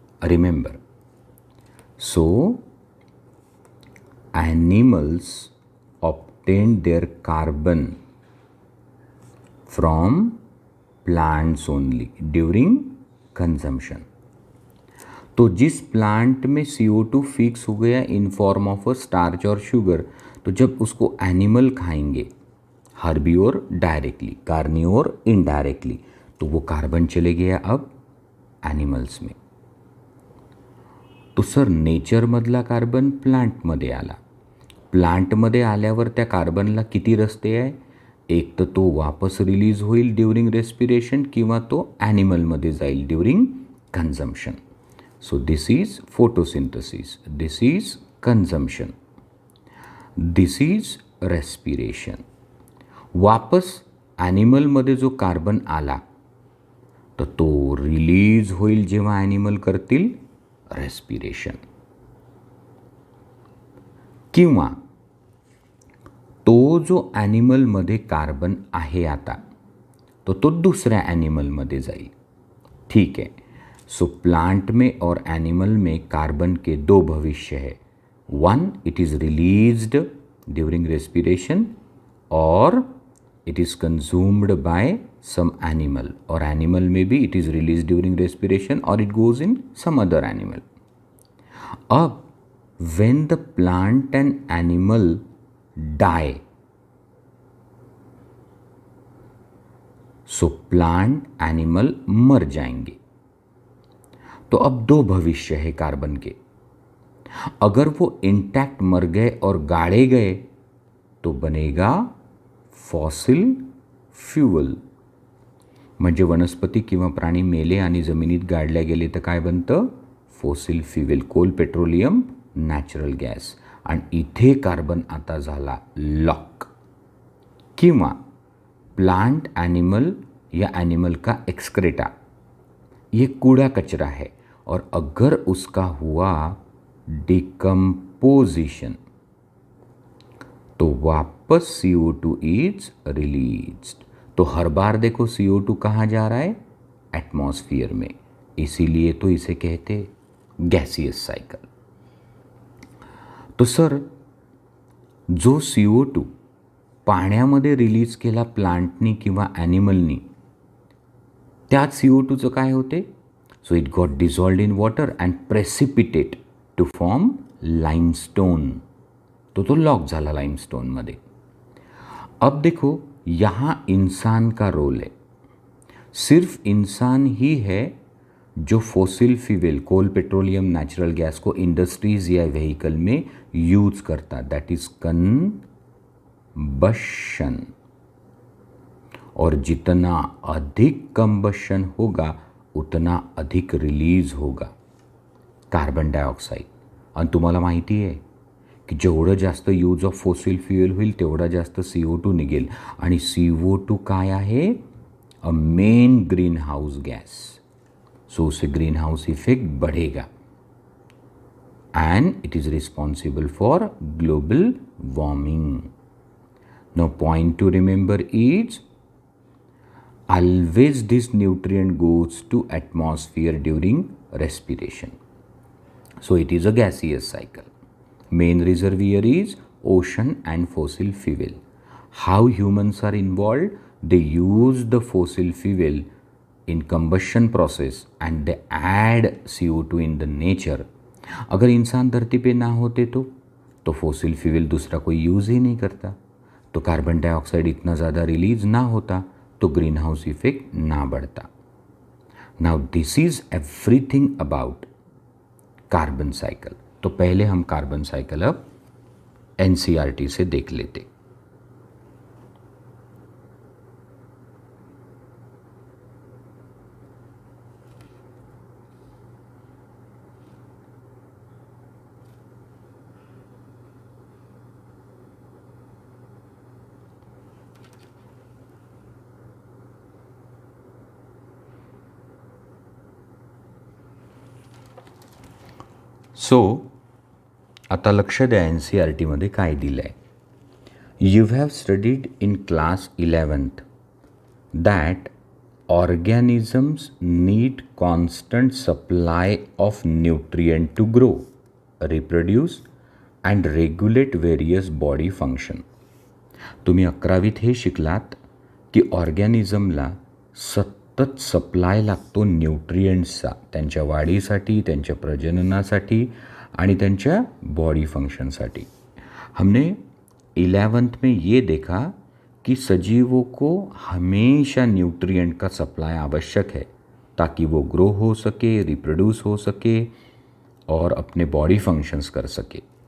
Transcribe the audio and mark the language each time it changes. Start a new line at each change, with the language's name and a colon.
English: Remember, so animals obtained their carbon from plants only during consumption.
Hindi: तो जिस plant में CO2 fix हो गया in form of a starch और sugar, तो जब उसको एनिमल खाएंगे, हर्बीओर डायरेक्टली, कार्निओर इनडायरेक्टली, तो वो कार्बन चले गया अब ॲनिमल्स में.
Marathi: तो सर नेचरमधला कार्बन प्लांटमध्ये आला. प्लांटमध्ये आल्यावर त्या कार्बनला किती रस्ते आहे? एक तर तो वापस रिलीज होईल ड्युरिंग रेस्पिरेशन किंवा तो ॲनिमलमध्ये जाईल during consumption.
English: So this is photosynthesis, this is consumption, this is respiration.
Marathi: वापस ॲनिमलमध्ये जो कार्बन आला तर तो रिलीज होईल जेव्हा ॲनिमल करतील रेस्पिरेशन, किंवा तो जो ॲनिमलमध्ये कार्बन आहे आता तो दुसऱ्या ॲनिमलमध्ये जाईल.
Hindi: ठीक है. सो प्लांट में और एनिमल में कार्बन के दो भविष्य है.
English: one, it is released during respiration, और it is consumed by some animal,
Hindi: और एनिमल में भी
English: It is release during respiration और it goes in some other animal.
Hindi: अब
English: when the plant and animal die,
Hindi: so plant animal मर जाएंगे. तो अब दो भविष्य है कार्बन के. अगर वो इंटैक्ट मर गए और गाड़े गए तो बनेगा फॉसिल फ्यूल.
Marathi: म्हणजे वनस्पती किंवा प्राणी मेले आणि जमिनीत गाडल्या गेले तर काय बनतं?
English: Fossil fuel, coal, petroleum, natural gas.
Marathi: आणि इथे कार्बन आता झाला लॉक.
Hindi: किंवा प्लांट एनिमल या एनिमल का एक्सक्रेटा, ये कूड़ा कचरा है, और अगर उसका हुआ डिकम्पोजिशन तो वापस CO2 इज रिलीज्ड. तो हर बार देखो CO2 कहाँ जा रहा है? एटमॉस्फियर में. इसीलिए तो इसे कहते गैसियस सायकल.
Marathi: तो सर जो CO2 पाण्यामध्ये रिलीज केला प्लांटनी किंवा ॲनिमलनी, त्यात CO2चं काय होते?
English: So it got dissolved in water and precipitate to form limestone.
Marathi: तो लॉक झाला लाइमस्टोनमध्ये.
Hindi: अब देखो यहाँ इंसान का रोल है. सिर्फ इंसान ही है जो फॉसिल फ्यूल, कोल, पेट्रोलियम, नेचुरल गैस को इंडस्ट्रीज या व्हीकल में यूज करता.
English: That is combustion.
Hindi: और जितना अधिक कंबशन होगा उतना अधिक रिलीज होगा कार्बन डायऑक्साईड.
Marathi: आणि तुम्हाला माहिती आहे की जेवढं जास्त यूज ऑफ फॉसिल फ्यूल होईल तेवढा जास्त CO2 निघेल. आणि CO2 काय आहे?
English: A main greenhouse gas.
Hindi: सो उससे ग्रीन हाउस इफेक्ट बढ़ेगा
English: And it is responsible for global warming. Now point to remember is always this nutrient goes to atmosphere during respiration. So it is a gaseous cycle. Main reservoir is ocean and fossil fuel. How humans are involved? They use the fossil fuel in combustion process and they add CO2 in the nature.
Hindi: अगर इंसान धरती पे ना होते तो fossil fuel दूसरा कोई use ही नहीं करता, तो कार्बन डाइऑक्साइड इतना ज़्यादा रिलीज ना होता, तो ग्रीन हाउस इफेक्ट ना बढ़ता.
English: Now this is everything about carbon cycle.
Hindi: तो पहले हम कार्बन साइकिल अब NCERT से देख लेते.
Marathi: सो आता लक्ष द्या NCERTमध्ये काय दिलं आहे.
English: You have studied in class 11th that organisms need constant supply of nutrient to grow, reproduce and regulate various body function.
Marathi: तुम्ही 11वीत हे शिकलात की ऑर्गॅनिझमला सतत सप्लाय लागतो न्यूट्रिएंट्सचा त्यांच्या वाढीसाठी, त्यांच्या प्रजननासाठी आणि त्यांच्या बॉडी फंक्शनसाठी.
Hindi: हमने 11th में ये देखा कि सजीवों को हमेशा न्यूट्रिएंट का सप्लाई आवश्यक है ताकि वो ग्रो हो सके, रिप्रोड्यूस हो सके और अपने बॉडी फंक्शंस कर सके.